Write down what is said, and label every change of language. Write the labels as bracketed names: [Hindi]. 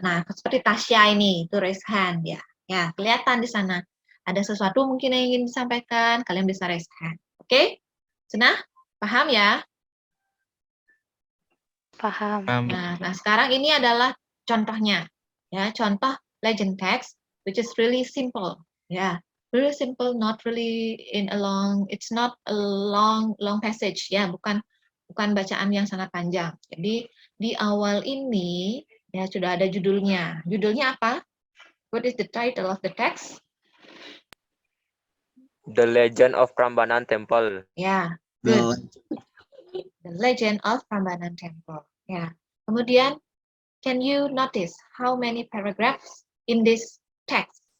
[Indonesian] Nah, seperti Tasya ini, itu raise hand, ya. Ya, kelihatan di sana. Ada sesuatu mungkin yang ingin disampaikan, kalian bisa raise hand. Oke? Sudah? Paham ya? Paham. Nah, sekarang ini adalah contohnya. [English] Ya, contoh legend text, which is really simple. Ya, really simple, not really in a long, it's not a long passage. [Indonesian] Ya, bukan bacaan yang sangat panjang. Jadi di awal ini ya sudah ada judulnya. Judulnya apa? [English] What is the title of the text? The Legend of Prambanan Temple. Ya, good. The Legend of Prambanan Temple. Ya. Kemudian, can you notice how many paragraphs in this text?